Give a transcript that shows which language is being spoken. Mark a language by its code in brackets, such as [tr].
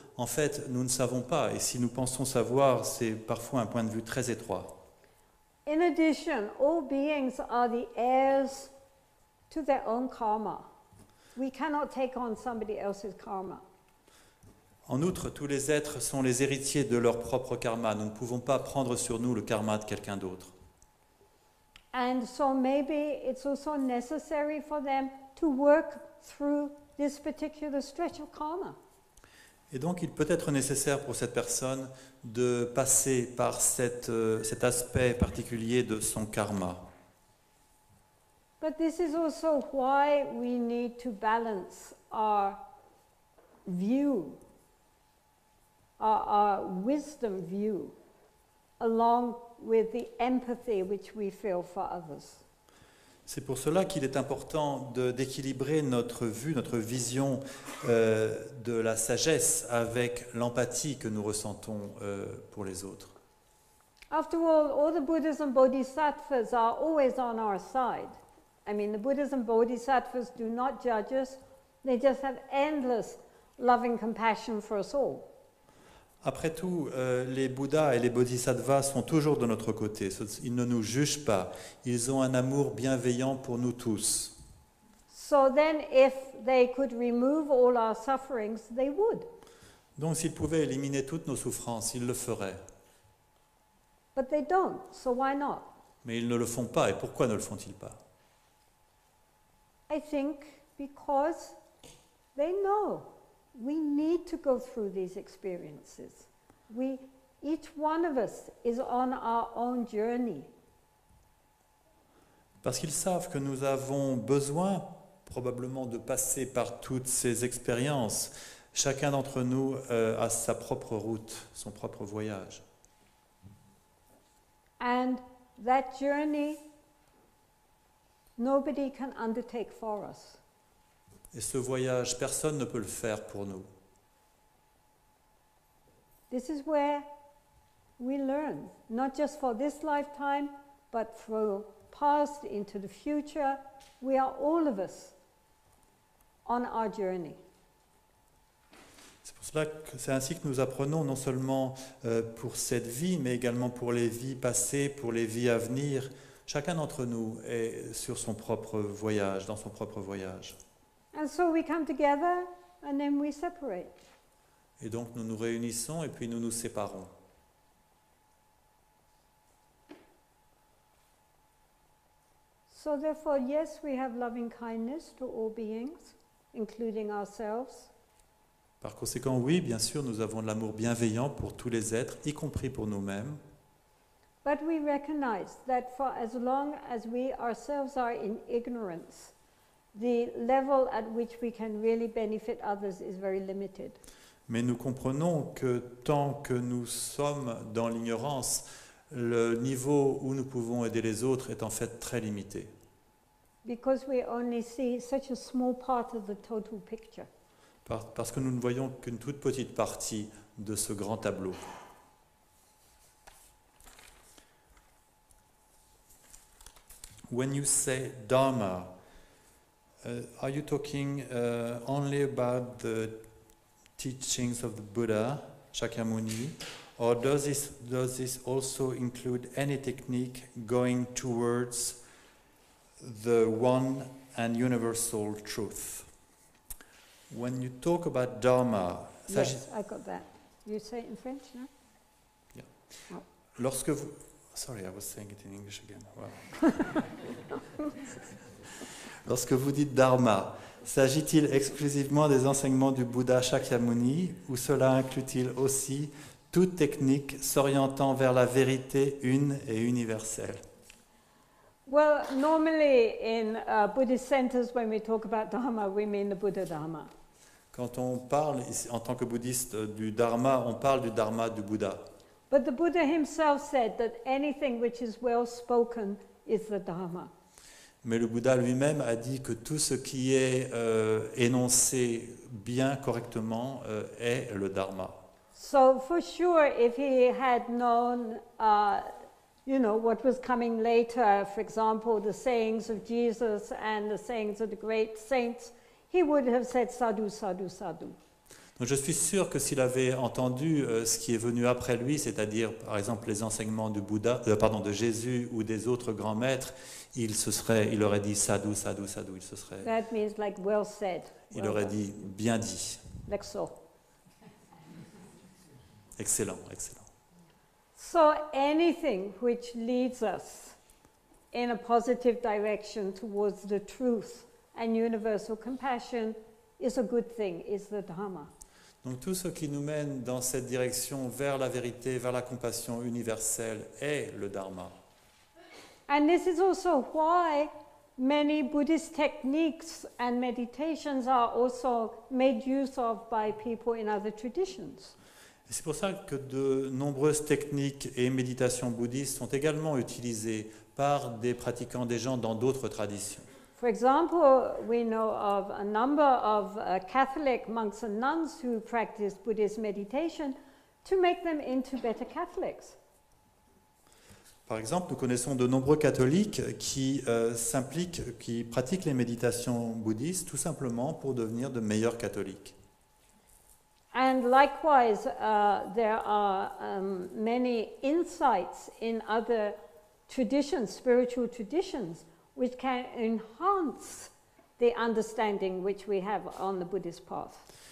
[fr] En fait, nous ne savons pas, et si nous pensons savoir, c'est parfois un point de vue très étroit. [en] In addition, all beings are the heirs to their own karma. We cannot take on somebody else's karma. [fr] En outre, tous les êtres sont les héritiers de leur propre karma. Nous ne pouvons pas prendre sur nous le karma de quelqu'un d'autre. [en] And so maybe it's also necessary for them to work through this particular stretch of karma. [fr] Et donc, il peut être nécessaire pour cette personne de passer par cet aspect particulier de son karma. [en] But this is also why we need to balance our view, our wisdom view, along with the empathy which we feel for others. [fr] C'est pour cela qu'il est important d'équilibrer notre vue, notre vision de la sagesse avec l'empathie que nous ressentons pour les autres. [en] After all the Buddhas and Bodhisattvas are always on our side. I mean, the Buddhas and Bodhisattvas do not judge us. They just have endless loving compassion for us all. [fr] Après tout, les Bouddhas et les Bodhisattvas sont toujours de notre côté. Ils ne nous jugent pas. Ils ont un amour bienveillant pour nous tous. [en] So then, if they could remove all our sufferings, they would. [fr] Donc, s'ils pouvaient éliminer toutes nos souffrances, ils le feraient. [en] But they don't, so why not? [fr] Mais ils ne le font pas. Et pourquoi ne le font-ils pas? [en] I think because they know we need to go through these experiences. Each one of us is on our own journey. [fr] Parce qu'ils savent que nous avons besoin probablement de passer par toutes ces expériences. Chacun d'entre nous a sa propre route, son propre voyage. [en] And that journey, nobody can undertake for us. [fr] Et ce voyage, personne ne peut le faire pour nous. [en] This is where we learn, not just for this lifetime, but for past into the future. We are all of us on our journey. [fr] C'est pour cela que c'est ainsi que nous apprenons non seulement pour cette vie, mais également pour les vies passées, pour les vies à venir. Chacun d'entre nous est sur son propre voyage, dans son propre voyage. [en] And so we come together and then we separate. [fr] Et donc nous nous réunissons et puis nous nous séparons. [en] So therefore, yes, we have loving kindness to all beings, including ourselves. [fr] Par conséquent, oui, bien sûr, nous avons de l'amour bienveillant pour tous les êtres, y compris pour nous-mêmes. [en] But we recognize that for as long as we ourselves are in ignorance, the level at which we can really benefit others is very limited. [fr] Mais nous comprenons que tant que nous sommes dans l'ignorance, le niveau où nous pouvons aider les autres est en fait très limité. [en] Because we only see such a small part of the total picture. [fr] Parce que nous ne voyons qu'une toute petite partie de ce grand tableau. [en] When you say Dharma, are you talking only about the teachings of the Buddha, Shakyamuni, or does this also include any technique going towards the one and universal truth. When you talk about Dharma, Yes, I got that. You say it in French, no? [fr] lorsque vous... [en] Sorry, I was saying it in English again. Wow. [fr] Lorsque vous dites Dharma, s'agit-il exclusivement des enseignements du Bouddha Shakyamuni ou cela inclut-il aussi toute technique s'orientant vers la vérité une et universelle? [en] Well, normally in Buddhist centers, when we talk about Dharma, we mean the Buddha Dharma. [fr] Quand on parle en tant que bouddhiste du Dharma, on parle du Dharma du Bouddha. [en] But the Buddha himself said that anything which is well spoken is the Dharma. [fr] Mais le Bouddha lui-même a dit que tout ce qui est énoncé bien correctement est le Dharma. [en] So for sure, if he had known, what was coming later, for example, the sayings of Jesus and the sayings of the great saints, he would have said sadhu, sadhu, sadhu. [fr] Donc je suis sûr que s'il avait entendu ce qui est venu après lui, c'est-à-dire par exemple les enseignements du de Jésus ou des autres grands maîtres, il aurait dit sadhu, sadhu, sadhu. [en] That means like well said. [fr] Il aurait dit bien dit. [en] Like so. [fr] Excellent, excellent. [en] So anything which leads us in a positive direction towards the truth and universal compassion is a good thing, is the Dharma. [fr] Donc tout ce qui nous mène dans cette direction vers la vérité, vers la compassion universelle est le Dharma. [en] And this is also why many Buddhist techniques and meditations are also made use of by people in other traditions. [fr] Et c'est pour ça que de nombreuses techniques et méditations bouddhistes sont également utilisées par des pratiquants, des gens dans d'autres traditions. [en] For example, we know of a number of Catholic monks and nuns who practice Buddhist meditation to make them into better Catholics. [fr] Par exemple, nous connaissons de nombreux catholiques qui qui pratiquent les méditations bouddhistes tout simplement pour devenir de meilleurs catholiques. [en] And likewise, there are many insights in other traditions, spiritual traditions, which can enhance the understanding which we have on the Buddhist path.